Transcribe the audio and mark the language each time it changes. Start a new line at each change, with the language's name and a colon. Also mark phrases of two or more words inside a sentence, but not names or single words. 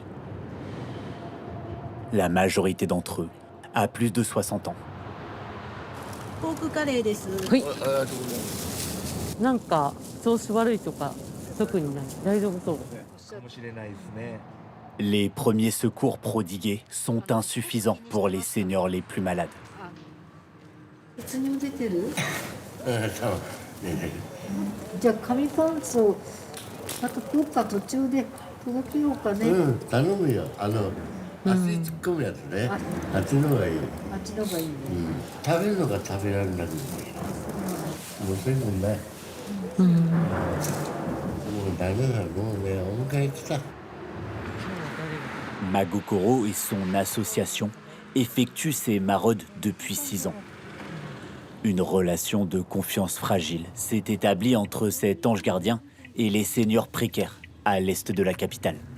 French: La majorité d'entre eux a plus de 60 ans. Les premiers secours prodigués sont insuffisants pour les seniors les plus malades.
Japanese: じゃあ紙パンツをあとどっか途中で届けようかね。頼むよ。足突っ込むやつね。あっちの方がいい。あっちの方がいいね。食べるのが食べられなくなる。もう全部ない。もうダメだ。もうね、お迎え来た。
French: Magokoro et son association effectuent ces maraudes depuis 6 ans. Une relation de confiance fragile s'est établie entre cet ange gardien et les seniors précaires à l'est de la capitale.